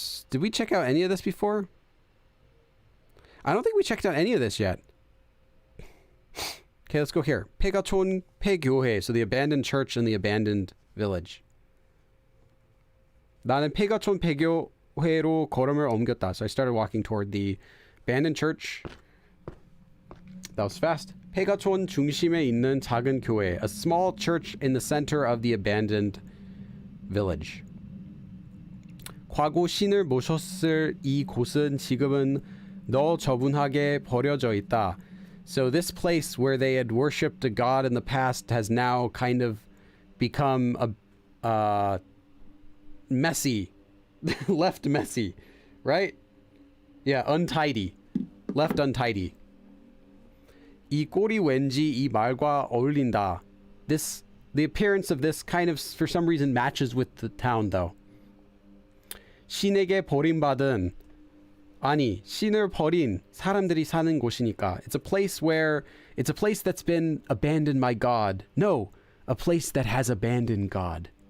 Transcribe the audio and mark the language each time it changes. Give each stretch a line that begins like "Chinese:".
English: Did we check out any of this before? I don't think we checked out any of this yet. Okay, let's go here. Pegachon Pegyohe. So the abandoned church and the abandoned village.
Korean: 나는 폐가촌 폐교회로 걸음을 옮겼다.
English: So I started walking toward the abandoned church. That was fast.
Korean: 폐가촌 중심에 있는 작은 교회.
English: A small church in the center of the abandoned village.
Korean: 과거 신을 모셨을 이 곳은 지금은 너저분하게 버려져 있다.
English: So this place where they had worshipped a god in the past has now kind of become a messy. Left messy. Right? Yeah, untidy. Left untidy.
Korean: 이 꼴이 왠지 이 말과 어울린다.
English: The appearance of this kind of, for some reason, matches with the town, though.
Korean: 신에게 버림받은, 아니, 신을 버린 사람들이 사는 곳이니까.
English: It's a place that's been abandoned by God. No, a place that has abandoned God.